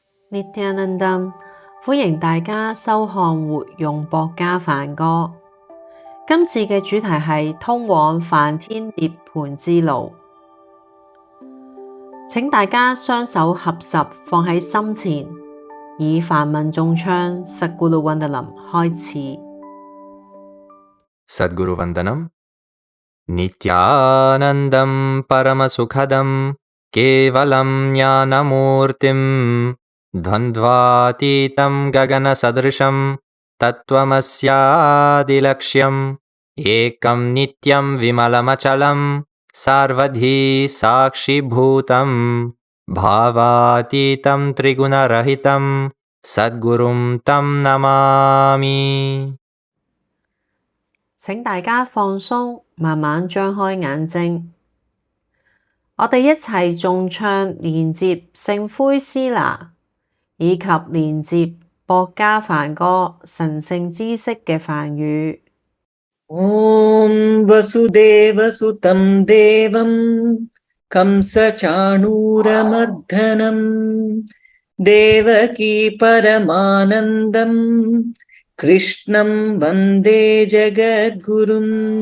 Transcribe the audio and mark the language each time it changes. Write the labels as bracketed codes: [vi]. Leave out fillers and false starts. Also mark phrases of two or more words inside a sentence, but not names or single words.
[yue] Nityanandam，歡迎大家收看活用薄伽梵歌。今次嘅主題係通往梵天涅槃之路。請大家雙手合十放喺心前，以梵文誦唱 Sadguru Vandanam 開始。 [sa] सद्गुरु वन्दनम् नित्यानन्दम् परमसुखदम् केवलम् ज्ञानमूर्तिम् द्वन्द्वातीतम् गगन सदृशम् तत्त्वमस्यादिलक्ष्यम् एकम् नित्यम् विमलमचलम् सर्वधि साक्षि भूतम् भावातीतम् त्रिगुणरहितम् सद्गुरुम् तम् नमामि. [yue] 請大家放鬆，慢慢張開眼睛。我哋一齊誦唱連接聖灰斯拿以及連接薄伽梵歌神聖知識嘅梵語。 [sa] ॐ वसुदेवसुतं देवं कंसचाणूरमर्दनं देवकी परमानन्दं कृष्णं वन्दे जगद्गुरुम्।